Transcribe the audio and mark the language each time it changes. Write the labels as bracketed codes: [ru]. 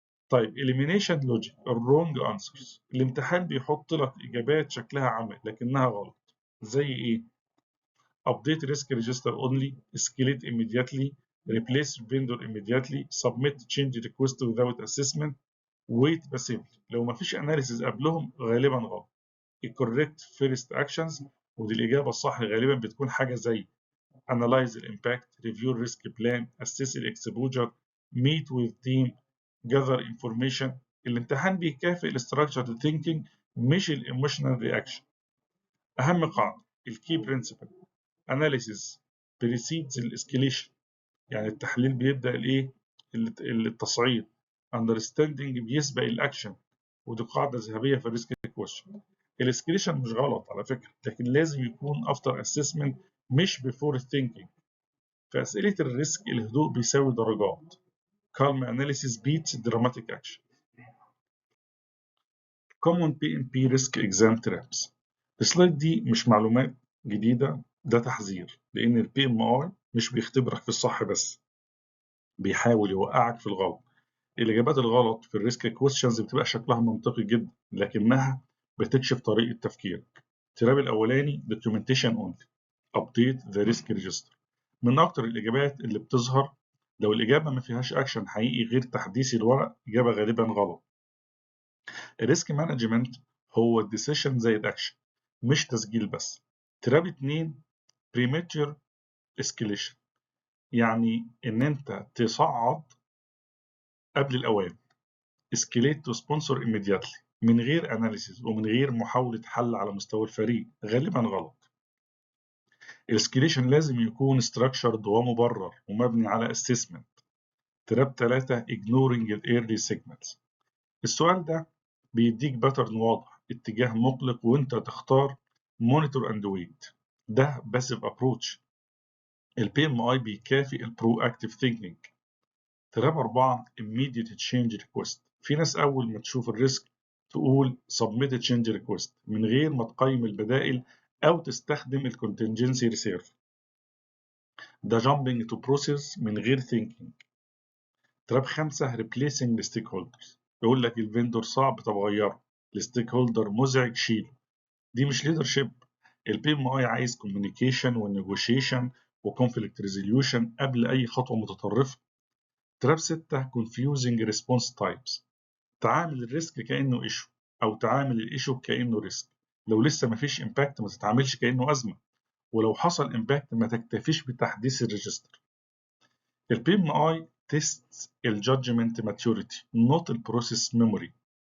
[ar] طيب [en] elimination logic wrong answers. [ar] الامتحان بيحط لك إجابات شكلها عمل لكنها غلط. زي إيه؟ [en] update risk register only, escalate immediately, replace vendor immediately, submit change request without assessment, wait passively. [ar] لو مفيش analysis قبلهم غالبا غلط. [en] correct first actions، [ar] ودي الإجابة الصح غالبا بتكون حاجة زي [en] analyze the impact, review risk plan, assess the exposure, meet with team, gather information. [ar] الامتحان بيكافئ ال [en] structured thinking [ar] مش ال [en] emotional reaction. [ar] أهم قاعدة الكي [en] principle analysis precedes [ar] ال escalation، يعني التحليل بيبدأ الإيه؟ التصعيد. understanding بيسبق الأكشن، ودي قاعدة ذهبية في الريسك كويشن. الاسكليشن مش غلط على فكرة، لكن لازم يكون [en] after assessment [ar] مش [en] before thinking. [ar] في أسئلة الريسك الهدوء بيساوي درجات. [en] calm analysis beats dramatic action. common PMP risk exam traps. [ar] السلايد دي مش معلومات جديدة، ده تحذير، لأن ال PMI مش بيختبرك في الصح بس، بيحاول يوقعك في الغلط. الإجابات الغلط في الريسك كويشنز بتبقى شكلها منطقي جدا لكنها بتكشف طريقة تفكيرك. التراب الأولاني [en] documentation only update the risk register. [ar] من أكتر الإجابات اللي بتظهر لو الإجابة ما فيهاش أكشن حقيقي غير تحديث الورق، إجابة غالبا غلط. الريسك مانجمنت هو الديسيشن زي الأكشن مش تسجيل بس. تراب 2 [en] premature escalation، [ar] يعني إن أنت تصعد قبل الأوان. [en] escalate to sponsor immediately [ar] من غير analysis ومن غير محاولة حل على مستوى الفريق، غالبا غلط. الاسكيليشن لازم يكون structured ومبرر ومبني على assessment. [en] Trap 3 ignoring the early signals. [ar] السؤال ده بيديك باترن واضح، اتجاه مقلق وانت تختار [en] monitor and wait. ده passive approach. [ar] البي ام اي بيكافئ البرو اكتيف ثينكينج. [en] Trap 4 immediate change request. [ar] في ناس أول ما تشوف الريسك تقول [en] submit a change request [ar] من غير ما تقيم البدائل أو تستخدم ال [en] contingency reserve. ده jumping to process [ar] من غير [en] thinking. Trap 5 replacing the stakeholders. [ar] يقول لك الفندور صعب طب غيره، الستيك هولدر مزعج شيله. دي مش leadership. البي ام اي عايز communication والنيجوشيشن و [en] conflict resolution [ar] قبل أي خطوة متطرفة. [en] Trap 6 confusing response types. [ar] تعامل الريسك كأنه ايشو أو تعامل الايشو كأنه ريسك. لو لسه مفيش امباكت ما تتعاملش كأنه أزمة، ولو حصل امباكت ما تكتفيش بتحديث الريجستر. [en] البي M I test الجادجمنت maturity not البروسيس ميموري.